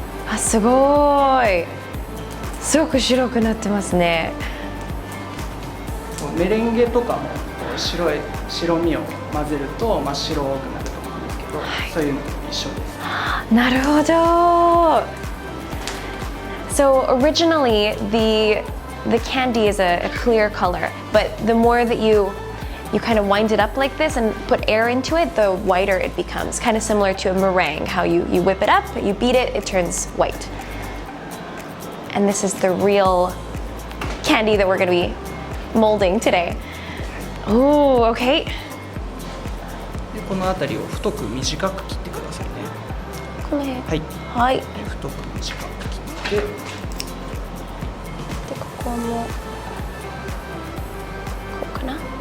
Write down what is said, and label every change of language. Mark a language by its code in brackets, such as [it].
[ja] あ、すごい。すごく白くなってますね。メレンゲとかも白身を混ぜると真っ白くなると思うんですけど、そういうのと一緒です。なるほど。 [en] So originally the candy is a clear color, but the more that you kind of wind it up like this and put air into it, the whiter it becomes. Kind of similar to a meringue, how you whip it up, you beat it, it turns white. And this is the real candy that we're going to be molding today. Oh, okay. [ja] でこの辺りを太く短く切ってくださいね。この辺。はい。はい。で、太く短く切って。ここもこうかな。